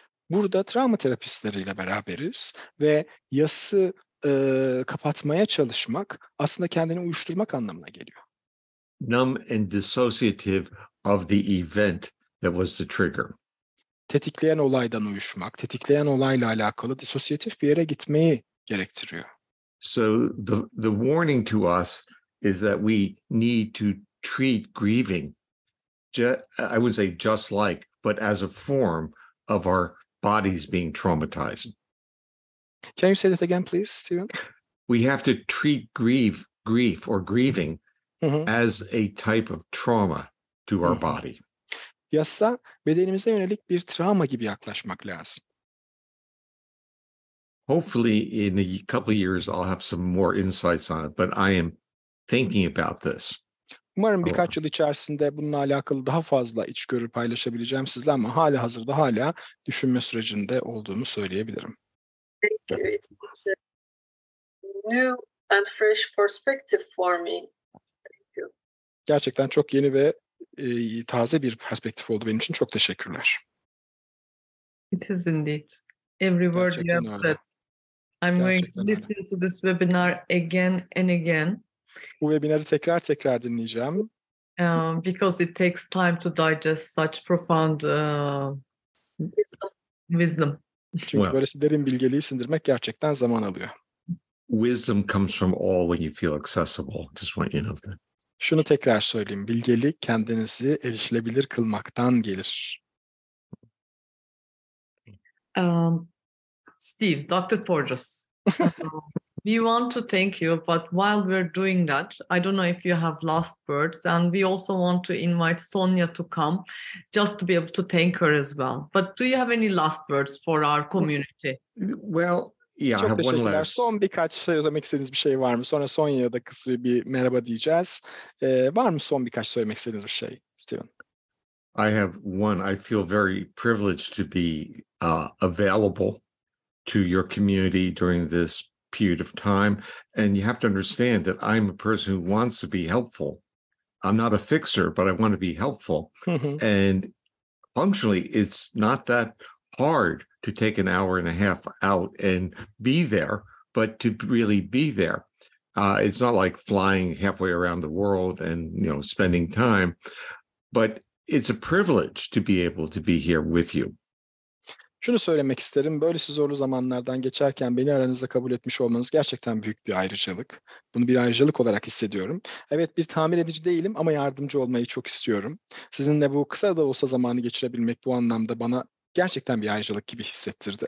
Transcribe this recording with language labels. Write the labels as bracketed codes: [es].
[tr] Burada travma terapistleriyle beraberiz ve yası kapatmaya çalışmak aslında kendini uyuşturmak anlamına geliyor. [en] Numb and dissociative of the event that was the trigger. [tr] Tetikleyen olaydan uyuşmak, tetikleyen olayla alakalı disosyatif bir yere gitmeyi gerektiriyor. [en] So the warning to us is that we need to treat grieving, I would say just like, but as a form of our bodies being traumatized. Can you say that again, please, Steven? We have to treat grief or grieving as a type of trauma to our body. [tr] Yasa bedenimize yönelik bir travma gibi yaklaşmak lazım. [en] Hopefully in a couple of years I'll have some more insights on it, but I am thinking about this. [tr] Umarım birkaç yıl içerisinde bununla alakalı daha fazla içgörü paylaşabileceğim sizle ama hala düşünme sürecinde olduğumu söyleyebilirim. [en] Thank you. It's a new and fresh perspective for me. Thank you. [tr] Gerçekten çok yeni ve taze bir perspektif oldu benim için. Çok teşekkürler. [en] It is indeed. Every word you have said. I'm going to listen to this webinar again and again. [tr] Bu webinarı tekrar dinleyeceğim. [en] Because it takes time to digest such profound wisdom. [tr] Çünkü böylesi derin bilgeliği sindirmek gerçekten zaman alıyor. [en] wisdom comes from all when you feel accessible. Just want you to know that. [tr] Şunu tekrar söyleyeyim. Bilgelik kendinizi erişilebilir kılmaktan gelir. [en] Steve, Dr. Porges, we want to thank you, but while we're doing that, I don't know if you have last words, and we also want to invite Sonia to come just to be able to thank her as well. But do you have any last words for our community? Well, yeah, I [tr] Çok [en] have one [tr] teşekkürler. [en] last. [tr] Son birkaç söylemek istediğiniz bir şey var mı? Sonra Sonya'ya da kısa bir merhaba diyeceğiz. Var mı son birkaç söylemek istediğiniz bir şey, Steven? [en] I have one. I feel very privileged to be available to your community during this period of time. And you have to understand that I'm a person who wants to be helpful. I'm not a fixer, but I want to be helpful. And functionally, it's not that hard to take an hour and a half out and be there, but to really be there. It's not like flying halfway around the world and, spending time, but it's a privilege to be able to be here with you. [tr] Şunu söylemek isterim. Böylesi zorlu zamanlardan geçerken beni aranızda kabul etmiş olmanız gerçekten büyük bir ayrıcalık. Bunu bir ayrıcalık olarak hissediyorum. Evet, bir tamir edici değilim ama yardımcı olmayı çok istiyorum. Sizinle bu kısa da olsa zamanı geçirebilmek bu anlamda bana gerçekten bir ayrıcalık gibi hissettirdi.